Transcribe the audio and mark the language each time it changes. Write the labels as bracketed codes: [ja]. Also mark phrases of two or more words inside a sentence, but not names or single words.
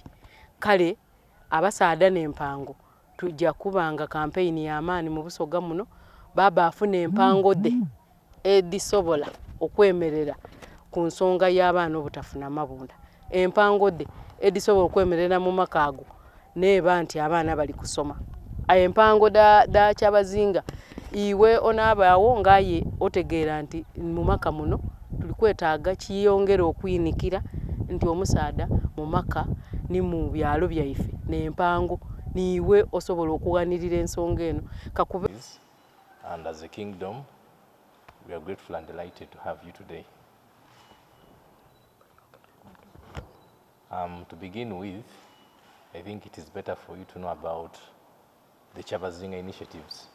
[xog] Kale abasaada n'empango tujja kubanga kampeyini y'amaani mu Busoga muno baba afuna empango de edisobola okwemerera ku nsonga y'abaana obutafuna mabunda. Empango de edisobola okwemerera mu makaago neba nti abaana bali kusoma. Empango da Kyabazinga iwe onabaawo ngaye otegeera nti mu maka muno tuli kwetaaga kiyongera okuyinikira nti omusaada mu maka ni mu byalo byaife n'empango niwe osobola okuwanirira ensonga eno. [en] And as a kingdom, we are grateful and delighted to have you today. To begin with, I think it is better for you to know about the Kyabazinga initiatives.